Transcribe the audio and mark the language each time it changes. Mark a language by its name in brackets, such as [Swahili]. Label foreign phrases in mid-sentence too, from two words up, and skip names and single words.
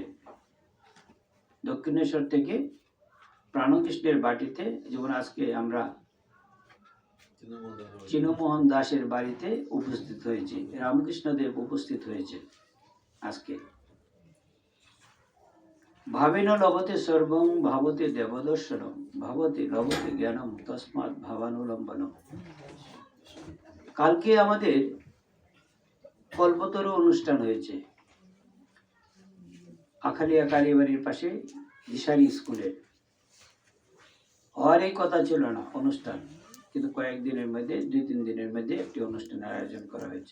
[Bangla] দক্ষিণেশ্বর থেকে প্রাণকৃষ্ণের বাটিতে, যেমন আজকে আমরা চিনমোহন দাসের বাড়িতে উপস্থিত হয়েছে, রামকৃষ্ণদেব উপস্থিত হয়েছে আজকে। [Sanskrit] ভাবেন লভতে সর্বং ভাবতে দেবদর্শনম ভাবতে লভতে জ্ঞানম তস্মাৎ ভাবানুলম্বনম। [Bangla] কালকে আমাদের কল্পতরু অনুষ্ঠান হয়েছে আখালিয়া কালীবাড়ির পাশে দিশারি স্কুলে। হওয়ার এই কথা ছিল না অনুষ্ঠান, কিন্তু কয়েকদিনের মধ্যে 2-3 দিনের মধ্যে একটি অনুষ্ঠানের আয়োজন করা হয়েছে।